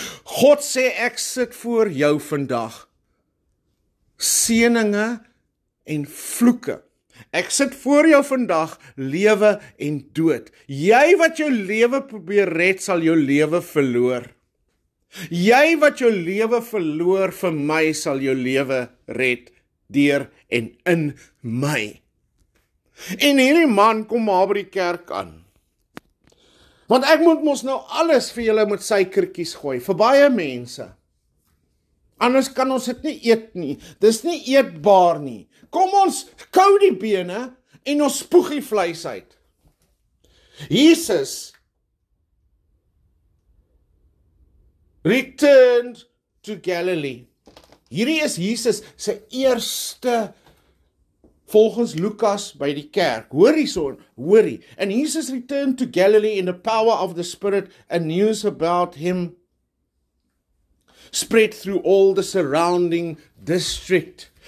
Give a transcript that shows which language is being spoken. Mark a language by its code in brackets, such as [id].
[af] God sê, ek sit voor jou vandag, seëninge en vloeke. Ek sit voor jou vandag, lewe en dood. Jy wat jou lewe probeer red, sal jou lewe verloor. Jy wat jou lewe verloor vir my, sal jou lewe red, deur en in my. En hierdie man kom maar by die kerk aan. Want ek moet mos nou alles vir julle met suikertjies gooi, vir baie mense. Anders kan ons dit nie eet nie, dis nie eetbaar nie. Kom ons kou die bene en ons spoeg die vleis uit. [en] Jesus returned to Galilee. [af] Hierdie is Jesus se eerste, volgens Lukas, by die kerk. Hoorie. [en] And Jesus returned to Galilee in the power of the Spirit, and news about him spread through all the surrounding district.